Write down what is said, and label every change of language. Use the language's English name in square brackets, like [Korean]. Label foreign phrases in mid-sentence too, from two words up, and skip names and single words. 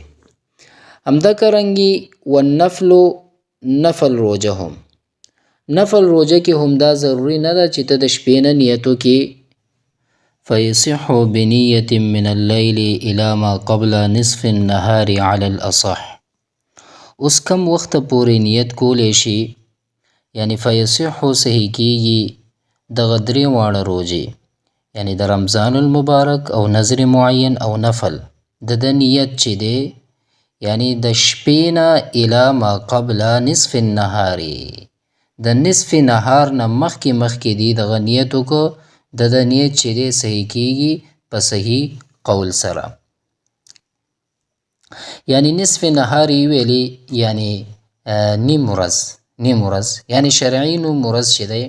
[Pashto] همدارنګې والنفل، نفل روجه هم، نفل روجه کې هم دا ضروری نه ده چې ته د شپې نه نیتو کې [Arabic] فیصح بنیة من اللیل الی ما قبل نصف النهار علی الاصح. [Pashto] اوس کم وخت پورې نیت کولی شي، یعنی فیصح صحیح کیږي دغه درې واړه روجې، یعنی د رمضان المبارک او نظر معین او نفل د نیت چې دی، یعنی د شپې نه [Arabic] الی ما قبل نصف النهار، [Pashto] د نصف نهار نه مخکې دی دغه نیت وکړو، د نیت چې دی صحیح کیږي په صحیح قول سره. یعنی نصف نهار ویلی یعنی نیم ورځ، یعنی شرعي نوم ورځ چې دی.